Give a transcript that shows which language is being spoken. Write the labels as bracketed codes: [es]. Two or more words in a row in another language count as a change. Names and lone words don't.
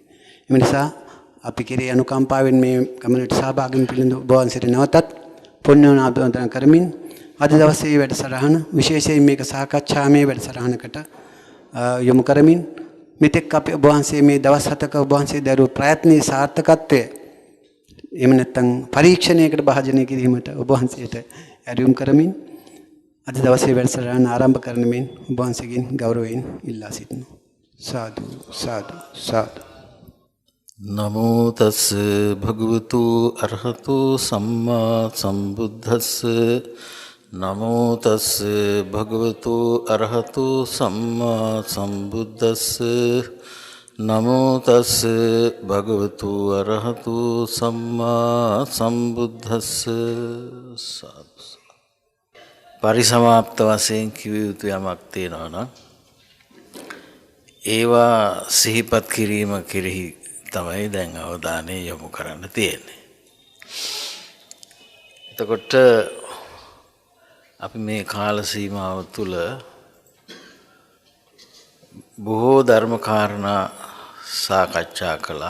[si] ඒ නිසා අපි කෙරේ අනුකම්පාවෙන් මේ ගමනට සහභාගී වෙන්න ඔබ වහන්සේට නැවතත් පුණ්‍යවන්තන කරමින් අද දවසේ වැඩසටහන විශේෂයෙන් මේක සාකච්ඡාමය වැඩසටහනකට යොමු කරමින් මෙතෙක් අපි ඔබ වහන්සේ මේ දවස් 7ක ඔබ වහන්සේ දරුව ප්‍රයත්නයේ සාර්ථකත්වය එහෙම නැත්නම් පරීක්ෂණයකට භාජනය කිරීමට ඔබ වහන්සේට ඇරයුම් කරමින් අද දවසේ වැඩසටහන ආරම්භ කරන මෙන් ඔබ වහන්සේගෙන් ගෞරවයෙන් ඉල්ලා සිටිනවා. සාදු සාදු සාදු. [pi] නමෝ තස් භගවතු අරහතු සම්මා සම්බුද්දස්ස නමෝ තස් භගවතු අරහතු සම්මා සම්බුද්දස්ස නමෝ තස් භගවතු අරහතු සම්මා සම්බුද්දස්ස. [si] පරිසමාප්ත වශයෙන් කිව යුතු යමක් තියෙනවා නම් ඒවා සිහිපත් කිරීම කෙරෙහි තමයි දැන් අවධානය යොමු කරන්න තියෙන්නේ. එතකොට අපි මේ කාල සීමාව තුළ බොහෝ ධර්ම කාරණා සාකච්ඡා කළා.